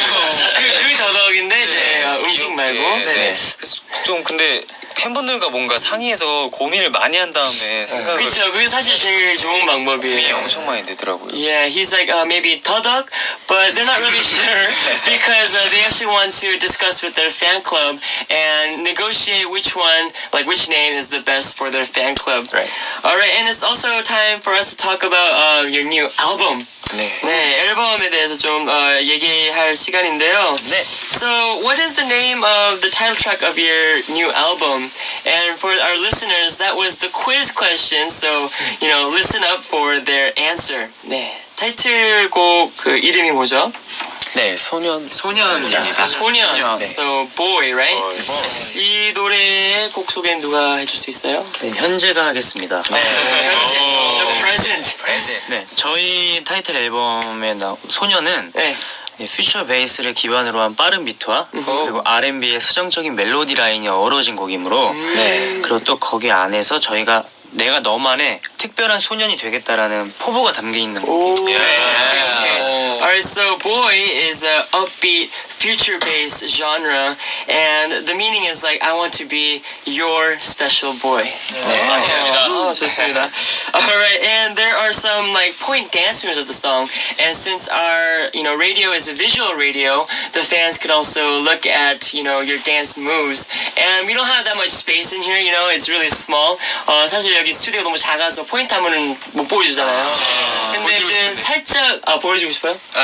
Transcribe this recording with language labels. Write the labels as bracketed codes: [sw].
[ko] 그 더덕인데 이제 음식 말고. 네. 그래서 좀 근데 팬분들과 뭔가 상의해서 고민을 많이 한 다음에 생각을 그쵸, 그게 사실 제일 좋은 방법이에요. 엄청 많이 되더라고요. [en] Yeah, he's like maybe 더덕, but they're not really sure because they actually want to discuss with their fan club and negotiate which one, like which name is the best for their fan club. Right. All right, and it's also time for us to talk about your new album. [ko] 네. 네, 앨범에 대해서 좀 얘기할 시간인데요. 네. [en] So, what is the name of the title track of your new album? And for our listeners, that was the quiz question. So, you know, listen up for their answer. [ko] 네, 타이틀곡 그 이름이 뭐죠? 네, 소년. 소년입니다. 소년. 네. [en] So, boy, right? [ko] 이 노래의 곡 소개는 누가 해줄 수 있어요? 네, 현재가 하겠습니다. [en] 현재, the present. [ko] 네, 저희 타이틀 앨범에 나온 소년은 네. 네, 퓨처 베이스를 기반으로 한 빠른 비트와 그리고 R&B의 서정적인 멜로디 라인이 어우러진 곡이므로 네. 그리고 또 거기 안에서 저희가 내가 너만의 특별한 소년이 되겠다라는 포부가 담겨 있는 곡이에요. [en] Alright, so boy is a upbeat, future-based genre, and the meaning is like I want to be your special boy. [ko] 맞습니다. Oh, 좋습니다. [en] Alright, and there are some like point dance moves of the song, and since our radio is a visual radio, the fans could also look at your dance moves, and we don't have that much space in here. It's really small. [ko] 사실 여기 스튜디오가 너무 작아서 포인트 하면은 못 보여주잖아요. 근데 이제 살짝 보여주고 싶어요?